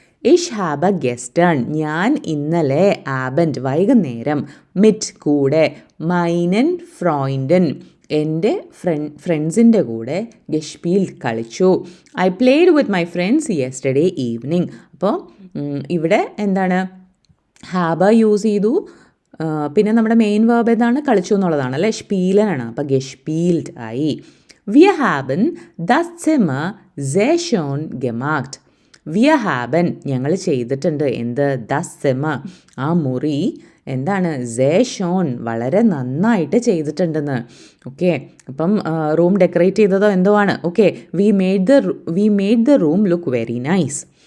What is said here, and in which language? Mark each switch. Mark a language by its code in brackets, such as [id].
[de] ഇഷ് ഹാബ ഗെസ്റ്റേൺ [ml] ഞാൻ ഇന്നലെ, ആബൻഡ് വൈകുന്നേരം, മിറ്റ് കൂടെ, [de] മൈനൻ ഫ്രോയിൻഡൻ [ml] എൻ്റെ ഫ്രണ്ട്സിൻ്റെ കൂടെ, ഗെഷ്പീൽ കളിച്ചു. [en] I played with my friends yesterday evening. [ml] അപ്പോൾ ഇവിടെ എന്താണ്, ഹാബ യൂസ് ചെയ്തു. പിന്നെ നമ്മുടെ മെയിൻ വേർബ് ഏതാണ്, കളിച്ചു എന്നുള്ളതാണ് അല്ലേ, സ്പീലനാണ്. അപ്പോൾ ഗെഷ്പീൽഡ് ആയി. [de] Wir haben das Zimmer sehr schön gemacht. Wir haben [ml] ഞങ്ങൾ ചെയ്തിട്ടുണ്ട് എന്ത്, [de] ദസ് സിമ [ml] ആ മുറി എന്താണ്, [de] sehr schön [ml] വളരെ നന്നായിട്ട് ചെയ്തിട്ടുണ്ടെന്ന്. ഓക്കെ, അപ്പം റൂം ഡെക്കറേറ്റ് ചെയ്തതോ എന്തോ ആണ്. Okay, [en] We made the room look very nice.